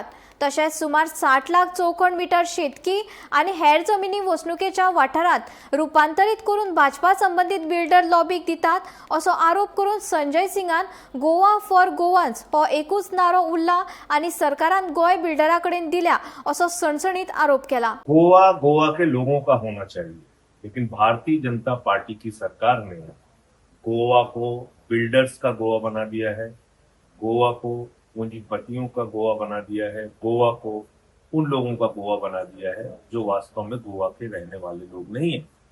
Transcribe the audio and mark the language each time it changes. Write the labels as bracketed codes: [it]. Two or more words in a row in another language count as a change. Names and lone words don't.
[kok] तशेंच सुमार 60 लाख चौखण मीटर शेतकी आणि हेर जमिनी वसणुकेच्या वाठारात रूपांतरीत करून भाजपा संबंधित बिल्डर लॉबीक दितात असो आरोप करून संजय सिंगान [en] Goa for Goans [kok] हो एकूच नारो उरला आणि सरकारान गोय बिल्डराकडेन दिल्या असो सणसणीत आरोप केला। [hi] गोवा गोवा के लोगों का होना चाहिए, लेकिन भारतीय जनता पार्टी की सरकार ने गोवा को बिल्डर्स का गोवा बना दिया है, गोवा को पूंजीपतियों का गोवा बना दिया है, गोवा को उन लोगों का गोवा बना दिया है जो वास्तव में गोवा के रहने वाले लोग नहीं है।